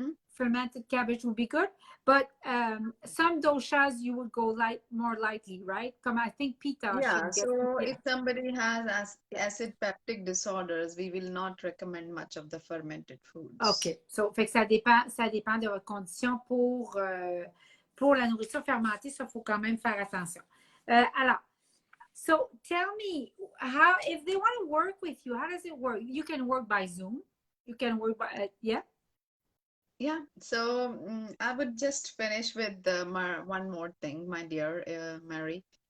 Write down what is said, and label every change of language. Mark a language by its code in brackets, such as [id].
[en] Fermented cabbage would be good, but some doshas you would go more lightly, right? [fr] Comme [en] I think Pitta. Yeah, so if somebody has acid peptic disorders, we will not recommend much of the fermented foods. OK. So, [fr] fait que ça dépend de votre condition pour la nourriture fermentée. Ça, il faut quand même faire attention. Alors, [en] so tell me, how, if they want to work with you, how does it work? You can work by Zoom. You can work by, yeah? Yeah, so I would just finish with one more thing, my dear Mary.